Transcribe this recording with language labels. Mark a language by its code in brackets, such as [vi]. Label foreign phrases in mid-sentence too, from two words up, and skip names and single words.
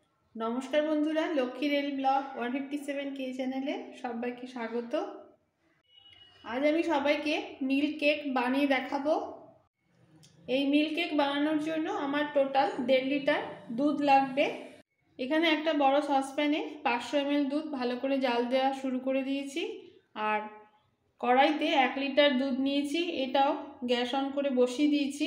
[bn] নমস্কার বন্ধুরা লক্ষ্মী রেল ব্লগ 157 কে চ্যানেলে সবাইকে স্বাগত। আজ আমি সবাইকে [en] milk cake [bn] বানিয়ে দেখাবো। এই [en] milk cake [bn] বানানোর জন্য আমার টোটাল 1.5 লিটার দুধ লাগবে। এখানে একটা বড় সসপ্যানে 500 ml দুধ ভালো করে জাল দেওয়া শুরু করে দিয়েছি আর কড়াইতে 1 লিটার দুধ নিয়েছি, এটাও [en] gas on [bn] করে বসিয়ে দিয়েছি।